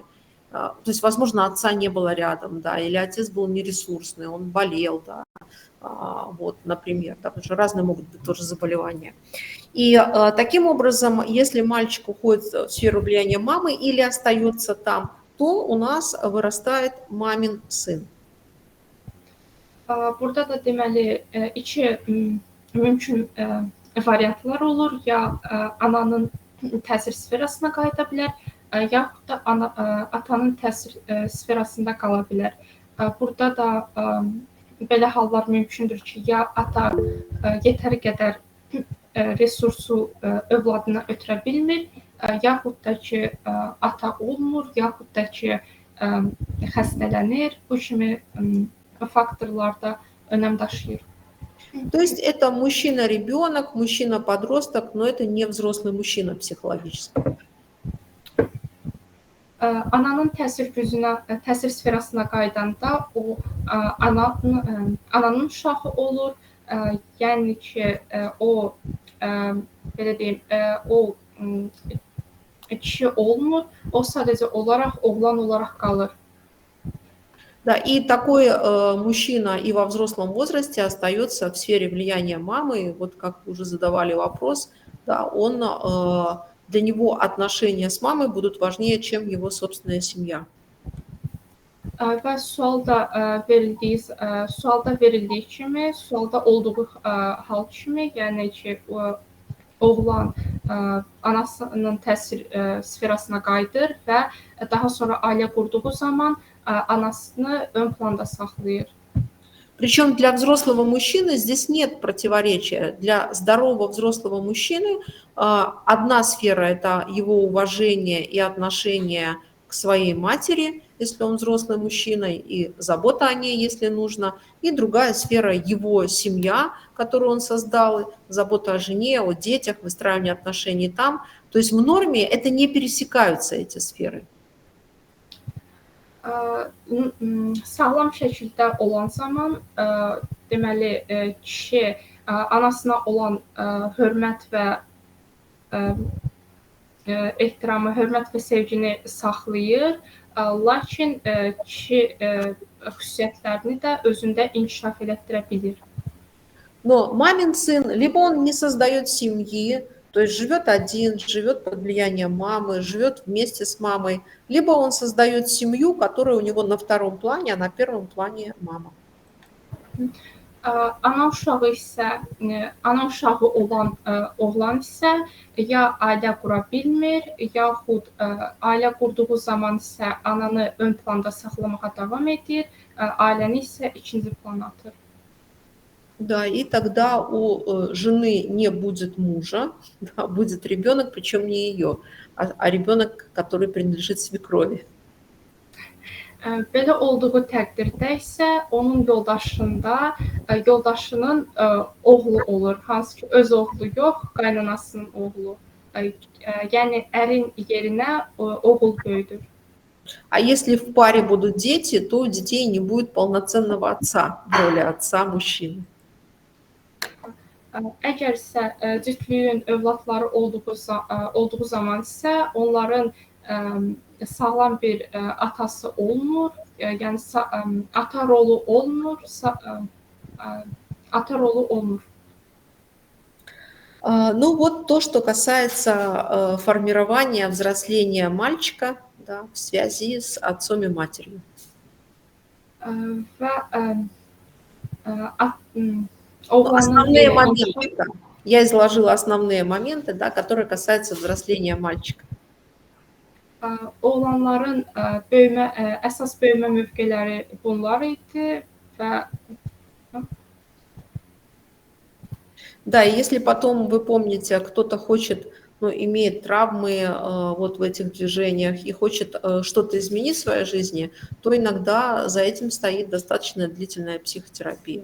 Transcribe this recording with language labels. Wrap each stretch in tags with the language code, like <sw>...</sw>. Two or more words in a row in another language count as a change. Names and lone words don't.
<ru>То есть, возможно, отца не было рядом, да, или отец был нересурсный, он болел, да, вот, например, да, потому что разные могут быть тоже заболевания. И таким образом, если мальчик уходит в сферу влияния мамы или остается там, то у нас вырастает мамин сын.</ru> <az>Burada da deməli iki mümkün variantlar olur. Ya ananın təsir sferasına qayıda bilər, yaxud da atanın təsir sferasında qala bilər. Burada da belə hallar mümkündür ki, ya ata yetəri qədər resursu övladına ötürə bilmir, yaxud da ki, ata olmur, yaxud da ki, xəstələnir. Bu kimi факторларда önəm daşıyır.</az> <ru>То есть это мужчина-ребенок, мужчина-подросток, но это не взрослый мужчина психологически.</ru> <az>Ananın təsir sferasına qaydanda o ananın uşağı olur. Yəni ki, o belə deyim, o kişi olmur. O sadəcə olaraq oğlan olaraq qalır.</az> <ru>Да, и такой мужчина и во взрослом возрасте остается в сфере влияния мамы. Вот как вы уже задавали вопрос, да, он, для него отношения с мамой будут важнее, чем его собственная семья.</ru> <az>Və sualda verildiyi kimi, sualda olduğu hal kimi, yəni ki, oğlan anasının təsir sferasına qayıdır və daha sonra ailə qurduğu zaman anasını ön planda saxlayır.</az> <ru>Причем для взрослого мужчины здесь нет противоречия. Для здорового взрослого мужчины одна сфера – это его уважение и отношение к своей матери, если он взрослый мужчина, и забота о ней, если нужно. И другая сфера – его семья, которую он создал, забота о жене, о детях, выстраивание отношений там. То есть в норме это не пересекаются, эти сферы.</ru> <az>Sağlam şəkildə olan zaman, deməli, kişi anasına olan hörmət və ehtiramı, hörmət və sevgini saxlayır, lakin kişi xüsusiyyətlərini də özündə inkişaf elətdirə bilir.</az> <ru>Но мамин сын, либо он не создает семьи, то есть живет один, живет под влиянием мамы, живет вместе с мамой, либо он создает семью, которая у него на втором плане, а на первом плане мама.</ru> <az>Ana uşağı olan oğlan isə ya ailə qura bilmir, yaxud ailə qurduğu zaman isə ananı ön planda saxlamağa davam edir, ailəni isə ikinci plana atır.</az> <ru>Да, и тогда у жены не будет мужа, да, будет ребенок, причем не ее, а ребенок, который принадлежит свекрови.</ru> <az>Belə olduğu təqdirdə isə onun yoldaşının oğlu olur, hansı ki öz oğlu yox, qaynanasının oğlu. Yəni ərin yerinə oğul böyüdür.</az> <ru>А если в паре будут дети, то у детей не будет полноценного отца в роли отца мужчины.</ru> <az>Əgərsə cütlüyün övladları olduğu zaman isə onların sağlam bir atası olmur, yəni ata rolu olmur,</az> <ru>Ну вот то, что касается формирования, взросления мальчика, да, в связи с отцом и матерью.</ru> <az>Və</az> <ru>Основные моменты, да. Я изложила основные моменты, да, которые касаются взросления мальчика.</ru> <az>Oğlanların əsas böyümə mövqeləri bunlar idi və</az> <ru>Да, и если потом вы помните, кто-то хочет, ну, имеет травмы вот в этих движениях и хочет что-то изменить в своей жизни, то иногда за этим стоит достаточно длительная психотерапия.</ru>